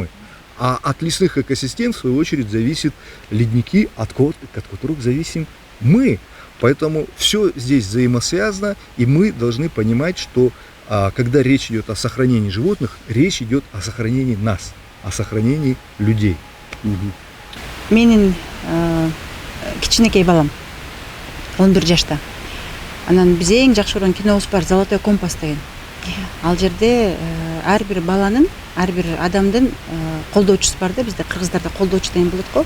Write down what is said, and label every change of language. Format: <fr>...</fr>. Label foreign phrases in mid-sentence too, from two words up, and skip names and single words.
<ru>А от лесных экосистем, в свою очередь, зависят ледники, от которых зависим мы. Поэтому все здесь взаимосвязано, и мы должны понимать, что когда речь идет о сохранении животных, речь идет о сохранении нас, о сохранении людей.</ru> <ky>Менин кичинекей балам 11 жашта. Анан биз эң жакшы көргөн кинобуз бар, Золотой компас деген. Ал жерде ар бир баланын, ар бир адамдын колдоочусу бар да, бизде кыргыздарда колдоочу деген болот го.</ky>